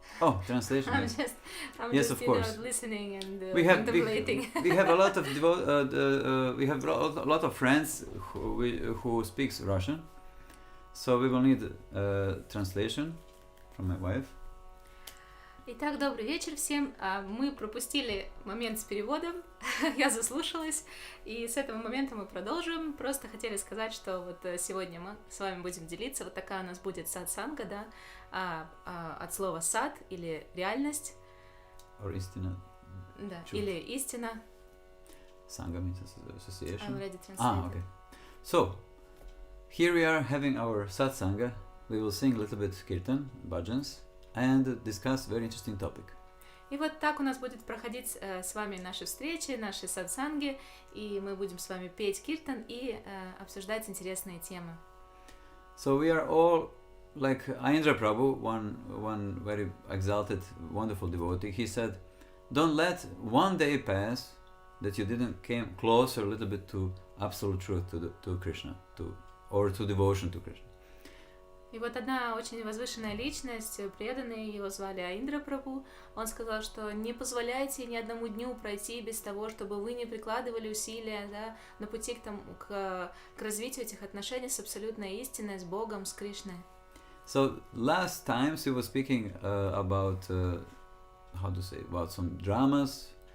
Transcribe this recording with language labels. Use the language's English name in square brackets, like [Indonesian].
[English] Oh, translation. I'm yes. just Of course. Listening and We contemplating. have a lot of we have a lot of friends who speaks Russian, so we will need translation from my wife. [Russian] Итак, добрый вечер всем. Мы пропустили момент с переводом, я заслушалась, и с этого момента мы продолжим. Просто хотели сказать, что вот сегодня мы с вами будем делиться. Вот такая у нас будет сатсанга, да, от слова сат или реальность. [English] Or [Russian] истина. Да, [English] Truth. [Russian] или истина. [English] Sangha means association. I already translated. Okay. So, here we are having our satsanga. We will sing a little bit kirtan, bhajans, and discuss very interesting topic. [Russian] И вот так у нас будет проходить с вами наши встречи, наши сатсанги, и мы будем с вами петь киртан и обсуждать интересные темы. [English] So we are all like Indra Prabhu, one very exalted, wonderful devotee. He said, "Don't let one day pass that you didn't came closer a little bit to absolute truth, to Krishna, or to devotion to Krishna." [Russian] И вот одна очень возвышенная личность, преданный, его звали Индра Прабhu, он сказал, что не позволяйте ни одному дню пройти без того, чтобы вы не прикладывали усилия, да, на пути к развитию этих отношений с абсолютной истиной, с Богом, с Кришной. [English] So last times we were speaking about about some dramas.